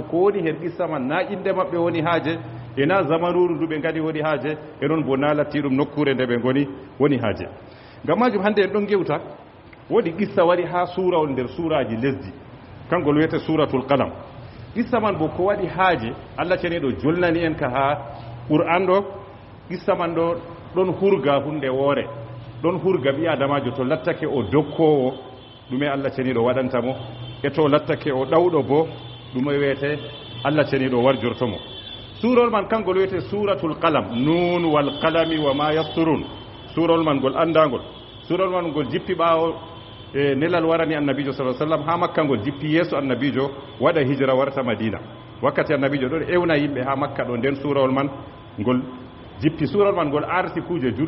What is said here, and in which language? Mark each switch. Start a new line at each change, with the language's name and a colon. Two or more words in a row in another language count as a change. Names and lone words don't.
Fula: ko woni her qissa man na inde maɓɓe woni haaje e na zamanuru ndu ɓe ngadi woni haaje e noon bo na lattiɗum nokkure nde ɓe ngoni woni haaje ngam majum hannde en ɗon gewta woodi qissa waɗi ha suura on nder suuraji lesdi kangol wiyete suratul qalam qissa man bo ko waɗi haaje Allah ceniɗo jolnani en ka ha qur'an ɗo qissa man ɗo ɗon hurga hunde woore ɗon hurga ɓi adamajo to lattake o dokkowo ɗume Allah ceniɗo waɗantamo e to lattake o ɗawɗo bo ɗume wiyete Allah ceniɗo warjortomo suurol man kangol wiyete suratul qalam
Arabic: nun wal qalami wa ma yasturun
Fula: suurol man ngol andagol suurol man ngol jippi ɓaawo e nelal warani annabijo sallam ha makka ngol jippi yeeso annabijo waɗa hijra warta madina wakkati annabijo ɗon ewna yimɓe ha makka ɗo nden suurol man ngol jippi suurol man ngol arti kuje jur